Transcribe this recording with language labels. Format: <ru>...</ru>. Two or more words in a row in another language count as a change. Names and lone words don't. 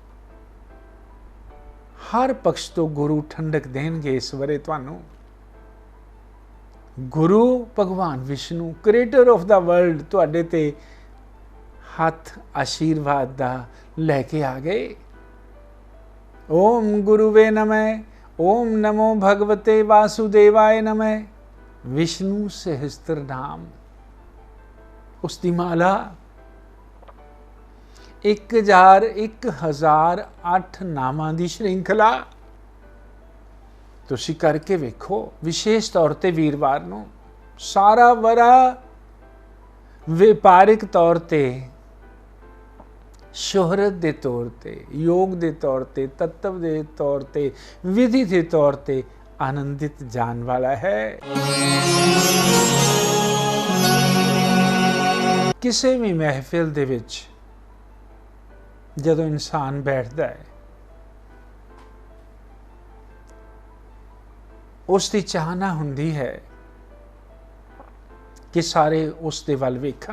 <pa>ਹਰ ਪਕਸ਼ ਤੋਂ ਗੁਰੂ ਠੰਡਕ ਦੇਣਗੇ ਇਸ ਵਰੇ ਤੁਹਾਨੂੰ। ਗੁਰੂ ਭਗਵਾਨ ਵਿਸ਼ਨੂੰ</pa> <en>creator of the world</en> <pa>ਤੁਹਾਡੇ ਤੇ ਹੱਥ ਆਸ਼ੀਰਵਾਦ ਦਾ ਲੈ ਕੇ ਆ ਗਏ।</pa> <sa>ਓਮ ਗੁਰੂਵੇ ਨਮः, ओम नमो भगवते वासुदेवाय नमः।</sa> <hi>विष्णु सहस्त्र नाम,</hi> <pa>ਉਸਕੀ ਮਾਲਾ 1008 ਨਾਮਾਂ ਦੀ ਸ਼੍ਰਿੰਖਲਾ ਤੁਸੀ ਕਰਕੇ ਵੇਖੋ। ਵਿਸ਼ੇਸ਼ ਤੌਰ ਤੇ ਵੀਰਵਾਰ ਨੂੰ ਸਾਰਾ ਵਰਾ ਵਿਆਪਾਰਿਕ ਤੌਰ ਤੇ,</pa> <hi>शोहरत के तौर पर, योग के तौर पर, तत्व के तौर पर, विधि के तौर पर आनंदित जान वाला है।</hi> <pa>ਕਿਸੀ ਭੀ ਮਹਿਫ਼ਿਲ ਦੇ ਵਿਚ ਜਦੋਂ ਇਨਸਾਨ ਬੈਠਤਾ ਹੈ ਉਸਕੀ ਚਾਹਨਾ ਹੁੰਦੀ ਹੈ ਕਿ ਸਾਰੇ ਉਸਕੇ ਵਲ ਵੇਖਨ।</pa>